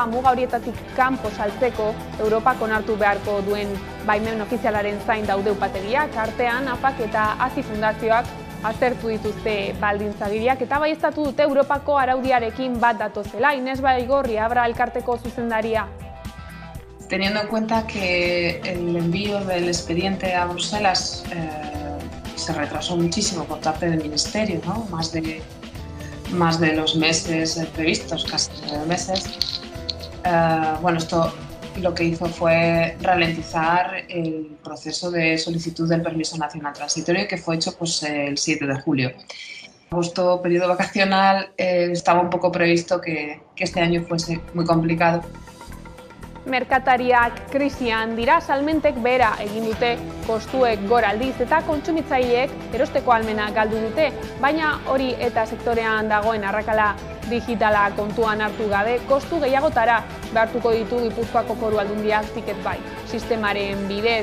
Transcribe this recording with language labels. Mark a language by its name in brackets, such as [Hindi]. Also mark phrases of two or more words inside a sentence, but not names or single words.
[Basque] Muga horietatik kanpo saltzeko Europak onartu beharko duen baimen ofizialaren zain daude upategiak. Artean, APAK eta AZI fundazioak aztertu dituzte baldintzagiriak eta baieztatu dute Europako araudiarekin bat datozela. Ines Baigorri, Abra elkarteko zuzendaria. [Spanish] Teniendo en cuenta que el envío del expediente a Bruselas se retrasó muchísimo por parte del Ministerio, ¿no? Más de los meses previstos, casi 9 meses. Bueno, esto lo que hizo fue ralentizar el proceso de solicitud del permiso nacional transitorio que fue hecho pues, el 7 de julio. Agosto, periodo vacacional, estaba un poco previsto que este año fuese muy complicado. [Basque] Merkatariak krisian dira, salmentek behera egin dute kostuek gora aldiz eta kontsumitzaileek erosteko ahalmena galdu dute, baina hori eta sektorean dagoen arrakala digitala kontuan hartu gabe, kostu gehiagotara behartuko ditu Gipuzkoako Foru Aldundiak Ticketbuy sistemaren bidez.